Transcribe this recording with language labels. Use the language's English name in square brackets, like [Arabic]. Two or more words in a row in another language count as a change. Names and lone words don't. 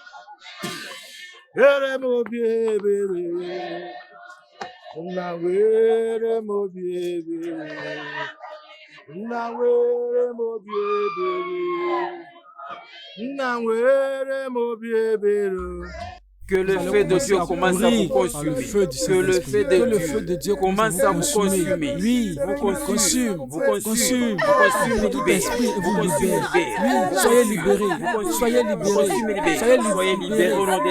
[Igbo] Nwere m obi ebere. Nna nwere m obi ebere. Nna nwere m obi ebere. Nna nwere m obi ebere. [French] Que le feu de Dieu commence à vous consumer. Que le feu de Dieu commence à vous consumer. Oui, vous consume, vous consume, consume, consume vous tout libère, esprit et vous vous libère. libère. Oui, soyez libérés, soyez libérés, Soyez libérés au nom de